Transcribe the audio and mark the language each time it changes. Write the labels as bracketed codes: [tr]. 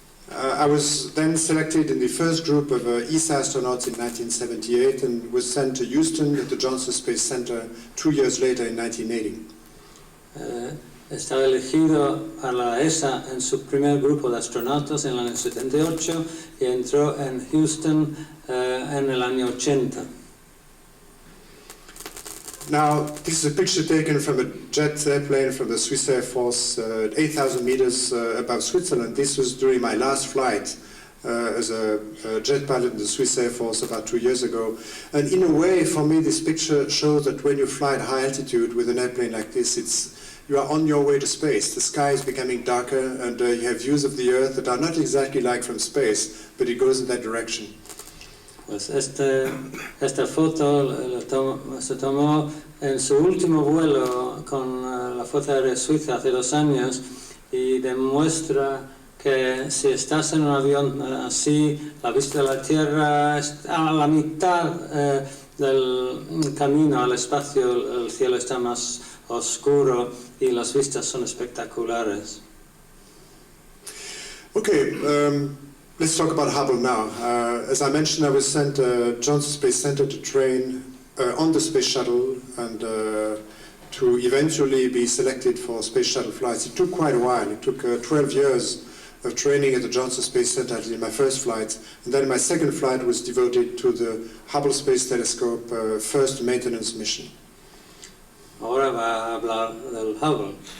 [en] I was then selected in the first group of ESA astronauts in 1978 and was sent to Houston at the Johnson Space Center 2 years later in 1980. [es] Estaba elegido a la ESA en su primer grupo de astronautas en el año 78 y entró en Houston en el año 80. [en] Now, this is a picture taken from a jet airplane from the Swiss Air Force at 8,000 meters above Switzerland. This was during my last flight as a jet pilot in the Swiss Air Force about 2 years ago. And in a way, for me, this picture shows that when you fly at high altitude with an airplane like this, you are on your way to space. The sky is becoming darker and you have views of the Earth that are not exactly like from space, but it goes in that direction. [es] Pues esta foto se tomó en su último vuelo con la Fuerza Aérea Suiza hace 2 años y demuestra que si estás en un avión así, la vista de la Tierra está a la mitad del camino al espacio, el cielo está más oscuro y las vistas son espectaculares. [en] Okay, let's talk about Hubble now. As I mentioned, I was sent to Johnson Space Center to train on the space shuttle and to eventually be selected for space shuttle flights. It took quite a while. It took 12 years of training at the Johnson Space Center in my first flight, and then my second flight was devoted to the Hubble Space Telescope first maintenance mission. [es] Ahora va a hablar del Hubble.